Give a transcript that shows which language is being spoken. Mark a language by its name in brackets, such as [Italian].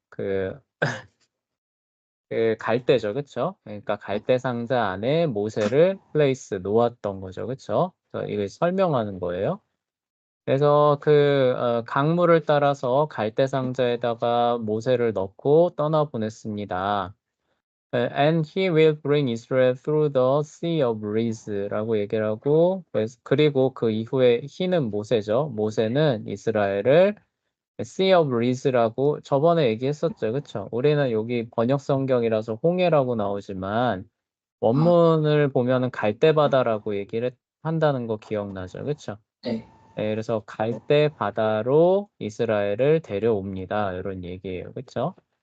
[Korean] 그 갈대죠, 그쵸? 그러니까 갈대 상자 안에 모세를 플레이스 놓았던 거죠, 그쵸? 그래서 이걸 설명하는 거예요. 그래서 강물을 따라서 갈대 상자에다가 모세를 넣고 떠나보냈습니다. [English] And he will bring Israel through the sea of reeds라고 [Korean] 얘기를 하고, 그리고 그 이후에 [English] he는 모세죠. [Korean] 모세는 이스라엘을 Sea of Reeds라고 저번에 얘기했었죠. 그쵸? 우리는 여기 번역 성경이라서 홍해라고 나오지만 원문을 보면은 갈대바다라고 한다는 거 기억나죠? 그쵸? 네. 그래서 갈대바다로 이스라엘을 데려옵니다. 이런 얘기예요. 그쵸?